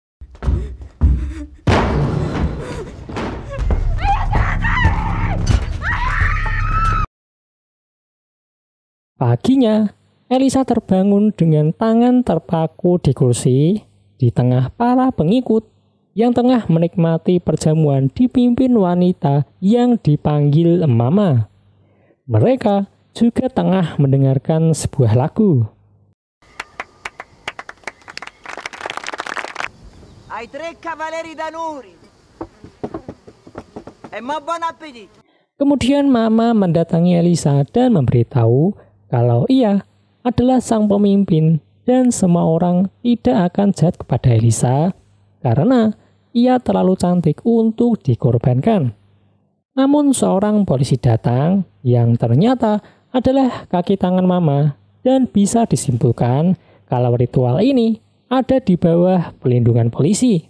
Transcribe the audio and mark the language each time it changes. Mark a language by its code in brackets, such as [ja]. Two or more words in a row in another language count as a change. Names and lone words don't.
[id] Paginya, Elisa terbangun dengan tangan terpaku di kursi di tengah para pengikut yang tengah menikmati perjamuan dipimpin wanita yang dipanggil Mama. Mereka juga tengah mendengarkan sebuah lagu. [it] Ai 3 cavaleri d'Anuri. E ma buon appetito. [id] Kemudian Mama mendatangi Elisa dan memberitahu kalau ia adalah sang pemimpin dan semua orang tidak akan jahat kepada Elisa karena ia terlalu cantik untuk dikorbankan. Namun seorang polisi datang yang ternyata adalah kaki tangan Mama dan bisa disimpulkan kalau ritual ini ada di bawah pelindungan polisi.